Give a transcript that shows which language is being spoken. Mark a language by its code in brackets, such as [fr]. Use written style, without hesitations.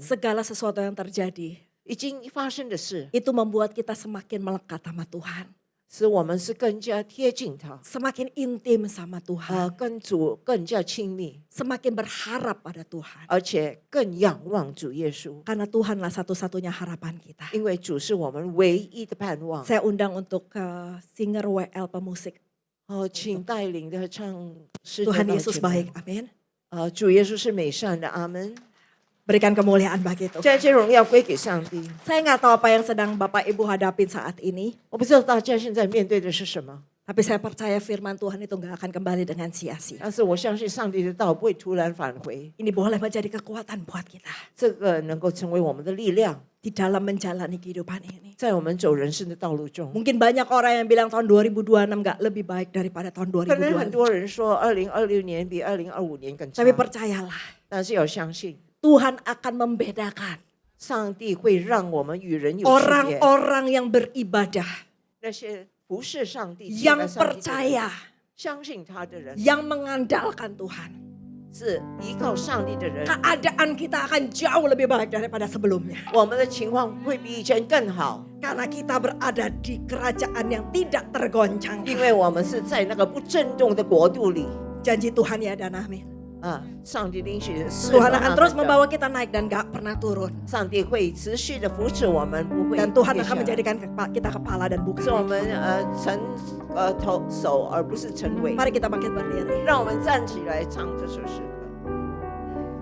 [id] segala sesuatu yang terjadi. [zh] 已经发生的事， [id] Itu membuat kita semakin melekat sama Tuhan. [zh] 使我们是更加贴近他， [id] Semakin intim sama Tuhan. [zh] 跟主更加亲密， [id] Semakin berharap pada Tuhan. [zh] 而且更仰望主耶稣， [id] Karena Tuhanlah satu-satunya harapan kita. [zh] 因为主是我们唯一的盼望。 [id] Saya undang untuk singer WL pemusik. [zh] 请带领的唱诗的 [id] Tuhan [zh] 到 [id] Yesus [zh] 前面 [id] baik, amin. [zh] 主耶稣是美善的，阿门。 [id] Berikan kemuliaan bagi Tuhan. [zh] 这些荣耀归给上帝。 [id] Saya nggak tahu apa yang sedang Bapak Ibu hadapin saat ini. [zh] 我不知道大家现在面对的是什么， [id] Tapi saya percaya firman Tuhan itu nggak akan kembali dengan sia-sia. [zh] 但是我相信上帝的道不会突然返回， [id] Ini boleh menjadi kekuatan buat kita. [zh] 这个能够成为我们的力量， [id] Di dalam menjalani kehidupan ini. [zh] 在我们走人生的道路中。 [id] Mungkin banyak orang yang bilang tahun 2026 nggak lebih baik daripada tahun [zh] 可能很多人说2026年比2025年更差 [id] Tapi，percayalah, [zh] 但是要相信 [id] Tuhan akan membedakan [zh] 上帝会让我们与人有区别。 [id] orang-orang yang beribadah, [zh] 那些服侍上帝、敬 [id] yang [zh] 拜上帝的人 [id] percaya, [zh] 相信他的人， [id] yang mengandalkan Tuhan. [zh] 是依靠上帝的人， [id] Keadaan kita akan jauh lebih baik daripada sebelumnya. [zh] 我们的情况会比以前更好， [id] Karena kita berada di kerajaan yang tidak tergoncang. [zh] 因为我们是在那个不震动的国度里 [id] Janji Tuhan ya dan amin. [zh] 啊。上帝的应许是 [id] Tuhan akan [zh] 阿门 [id] terus [zh] 的 [id] membawa kita naik dan gak pernah turun. [zh] 上帝会持续的扶持我们，不会 [id] Dan Tuhan [zh] 跌 [id] akan [zh] 下来 [id] menjadikan kita kepala dan [zh] 是我 [id] bukan [zh] 们 [id] kaki. [zh] 成手，而不是成尾。 [id] Mari kita bangkit berdiri. [zh] 让我们站起来唱这首诗歌。